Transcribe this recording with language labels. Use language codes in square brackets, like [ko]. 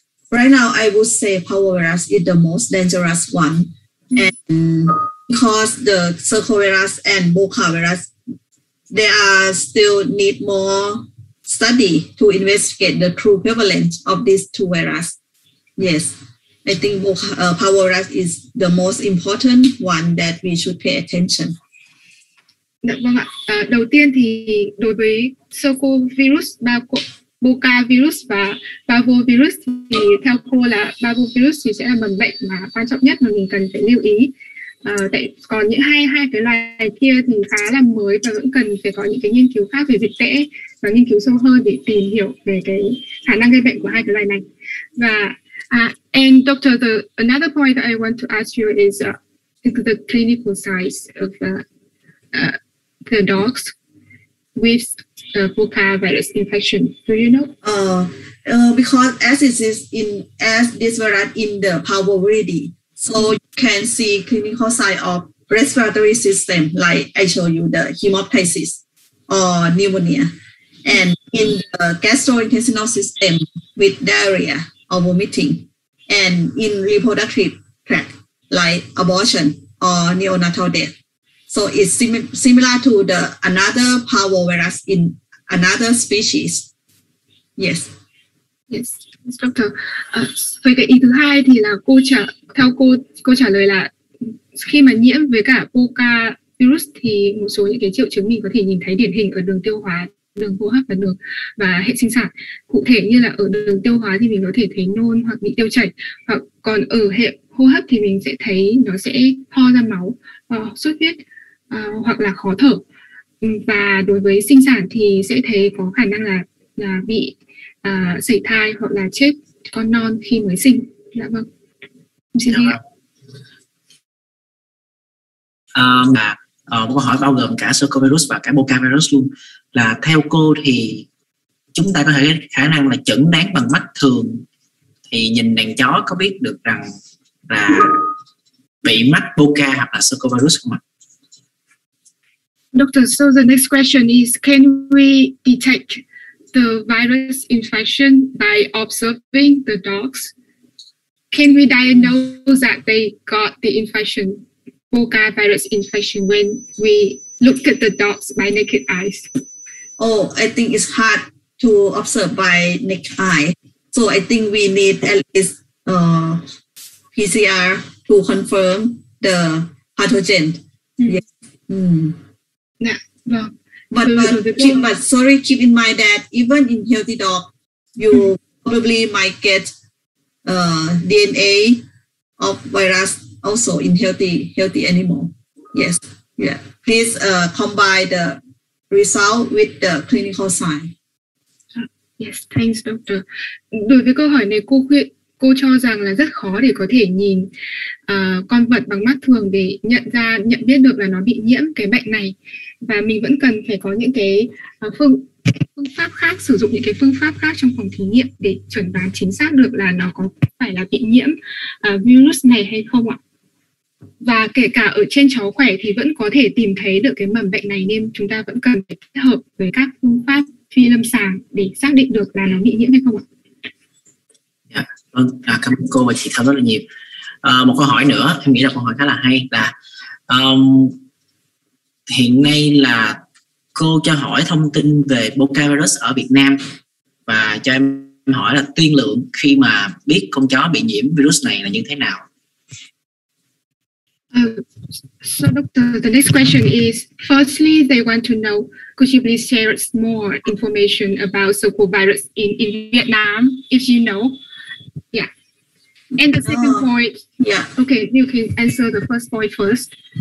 [en] Right now, I would say parvovirus is the most dangerous one, and because the circovirus and Boca virus, they are still need more study to investigate the true prevalence of these two viruses. Yes, I think parvovirus is the most important one that we should pay attention. [vi] Vâng ạ. Đầu tiên thì đối với circovirus, Boca virus và parvovirus thì theo cô là parvovirus thì sẽ là mầm bệnh mà quan trọng nhất mà mình cần phải lưu ý. Tại còn những hai cái loài kia thì khá là mới và vẫn cần phải có những cái nghiên cứu khác về dịch tễ và nghiên cứu sâu hơn để tìm hiểu về cái khả năng gây bệnh của hai cái loài này. [en] Và and Doctor, another point that I want to ask you is the clinical size of the dogs with Boca virus infection. Do you know? Because as this virus in the parvoviride, so you can see clinical sign of respiratory system, like I show you the hemoptysis or pneumonia, and in the gastrointestinal system with diarrhea or vomiting, and in reproductive tract like abortion or neonatal death. So it's similar to the another parvovirus in another species. Yes. Yes, Doctor. [vi] Với cái ý thứ hai thì là theo cô trả lời là khi mà nhiễm với cả Boca virus thì một số những cái triệu chứng mình có thể nhìn thấy điển hình ở đường tiêu hóa, đường hô hấp và hệ sinh sản. Cụ thể như là ở đường tiêu hóa thì mình có thể thấy nôn hoặc bị tiêu chảy, hoặc còn ở hệ hô hấp thì mình sẽ thấy nó sẽ ho ra máu, sốt huyết hoặc là khó thở. Và đối với sinh sản thì sẽ thấy có khả năng là bị sảy thai hoặc là chết con non khi mới sinh. Dạ vâng. Xin một câu hỏi bao gồm cả Sarcovirus và cả Boca virus luôn, là theo cô thì chúng ta có thể khả năng là chẩn đoán bằng mắt thường thì nhìn đàn chó có biết được rằng là bị mắc Boca hoặc là Sarcovirus không ạ? [en] Doctor, so the next question is, can we detect the virus infection by observing the dogs? Can we diagnose that they got the infection, Boca virus infection, when we look at the dogs by naked eyes? Oh, I think it's hard to observe by naked eye. So I think we need at least PCR to confirm the pathogen. Yes. Yeah. Well, But keep in mind that even in healthy dog, you probably might get DNA of virus also in healthy animal. Yes, yeah. Please combine the result with the clinical sign. Yes, thanks, Doctor. [vi] Đối với câu hỏi này, cô cho rằng là rất khó để có thể nhìn con vật bằng mắt thường để nhận biết được là nó bị nhiễm cái bệnh này, và mình vẫn cần phải có những cái phương pháp khác, sử dụng những cái phương pháp khác trong phòng thí nghiệm để chẩn đoán chính xác được là nó có phải là bị nhiễm virus này hay không ạ. Và kể cả ở trên chó khỏe thì vẫn có thể tìm thấy được cái mầm bệnh này, nên chúng ta vẫn cần phải kết hợp với các phương pháp phi lâm sàng để xác định được là nó bị nhiễm hay không ạ. Dạ, vâng, cảm ơn cô và chị Thơm rất là nhiều. Một câu hỏi nữa, em nghĩ là câu hỏi khá là hay là hiện nay là cô cho hỏi thông tin về Boca virus ở Việt Nam, và cho em hỏi là tiên lượng khi mà biết con chó bị nhiễm virus này là như thế nào? [en] So Doctor, the next question is, firstly, they want to know, could you please share more information about Sarcovirus in Vietnam, if you know? Yeah. And the second point, yeah. Okay, you can answer the first point first.